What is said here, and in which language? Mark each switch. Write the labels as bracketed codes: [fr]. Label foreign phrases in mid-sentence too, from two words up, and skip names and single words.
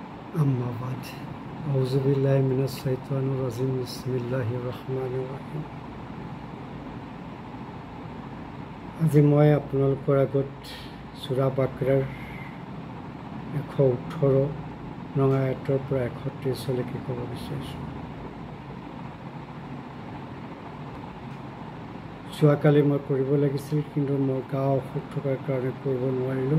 [ar] أما بعد أعوذ بالله من الشيطان الرجيم بسم الله الرحمن الرحيم [as] আজি মই আপোনালোকৰ আগত সূৰা বাকৰাৰ 118 নং আয়াতৰ পৰা 31 লৈকে ক'ব বিচাৰিছোঁ। যোৱাকালি মই কৰিব লাগিছিল কিন্তু মোৰ গা অসুখ থকাৰ কাৰণে কৰিব নোৱাৰিলোঁ।